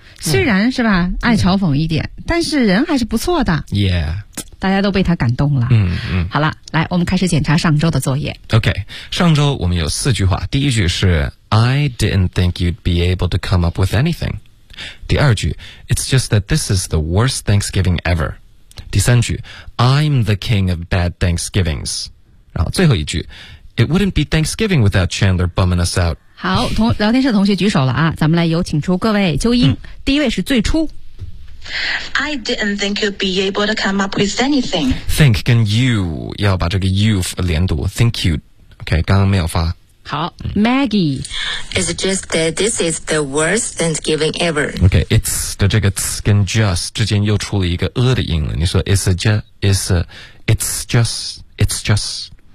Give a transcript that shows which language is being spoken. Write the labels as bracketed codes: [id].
[zh] 虽然是吧，爱嘲讽一点，但是人还是不错的。 [en] Yeah. [zh] 大家都被他感动了。嗯嗯。好了，来，我们开始检查上周的作业。 OK, 上周我们有四句话。第一句是 [en] I didn't think you'd be able to come up with anything. [zh] 第二句 [en] It's just that this is the worst Thanksgiving ever. [zh] 第三句 [en] I'm the king of bad Thanksgivings. [zh] 然后最后一句 [en] It wouldn't be Thanksgiving without Chandler bumming us out. [zh] 好，聊天室的同学举手了啊，咱们来有请出各位纠音、嗯、第一位是最初 [en] I didn't think you'd be able to come up with anything [zh] Think 跟 you 要把这个 you 连读 [en] Think you OK [zh] 刚刚没有发好、嗯、Maggie [en] It's just that this is the worst Thanksgiving ever [zh] OK it's 的这个 t's 跟 just 之间又出了一个 a 的音了你说 [en] it's just it's just